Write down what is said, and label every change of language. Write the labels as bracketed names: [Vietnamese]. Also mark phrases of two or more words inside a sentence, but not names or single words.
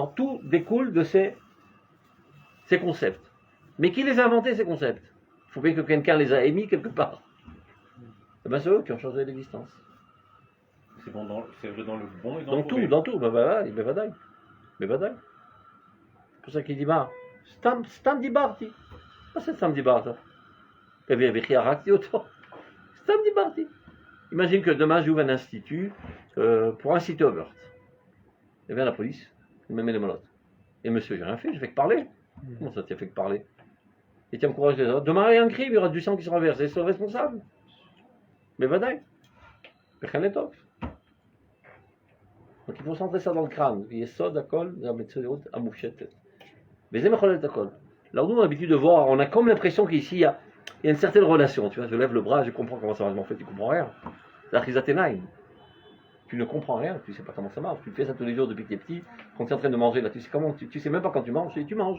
[French] Tout découle de ces concepts. Mais qui les a inventés, ces concepts? Il faut bien que quelqu'un les a émis quelque part. Et bien c'est eux qui ont changé l'existence. C'est vrai dans le bon et dans Dans le tout, mauvais. dans tout. [Hebrew] בוודאי. בוודאי. [French] C'est pour ça qu'il dit מה? [Hebrew] סתם דיברתי. מה זה סתם דיברת? וכי הרגתי אותו? סתם דיברתי. [French] Imagine que demain j'ouvre un institut pour inciter au meurtre. Et vient la police, il me met les menottes. Et monsieur, j'ai rien fait, j'ai fait que parler. Comment ça, tu as fait que parler? Et tu encourages les autres. Demain il y a un crime, il y aura du sang qui sera versé, c'est le responsable. [Hebrew] Mais vadaï. וכן לטוב. [French] Donc il faut centrer ça dans le crâne. [Hebrew] יסוד הכל זה המציאות המופשטת. וזה מחולל את הכל. [French] Alors nous on a l'habitude de voir, on a comme l'impression qu'ici il y a il y a une certaine relation, tu vois, je lève le bras, je comprends comment ça marche, mais en fait, tu comprends rien. C'est [Hebrew] אחיזת עיניים. [French] Tu ne comprends rien, tu ne sais pas comment ça marche. Tu fais ça tous les jours depuis que tu es petit, quand tu es en train de manger, là, tu sais comment, tu sais même pas quand tu manges, et tu manges.